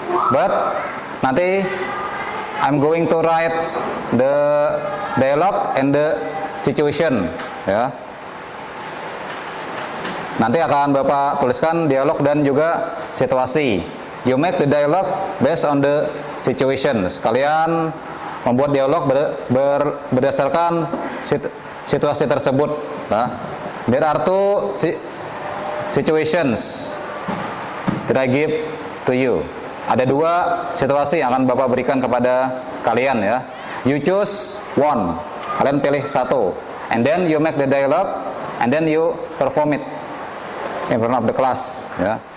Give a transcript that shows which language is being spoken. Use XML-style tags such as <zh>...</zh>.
<en>But nanti I'm going to write the dialogue and the situation, ya.</en> <id>Nanti akan Bapak tuliskan dialog dan juga situasi.</id> <en>You make the dialogue based on the situation.</en> <id>Kalian membuat dialog berdasarkan situasi tersebut.</id> <en>Nah, there are two situations that I give to you.</en> <id>Ada dua situasi yang akan Bapak berikan kepada kalian, ya.</id> <en>You choose one.</en> <id>Kalian pilih satu.</id> <en>And then you make the dialogue and then you perform it in front of the class, ya.</en>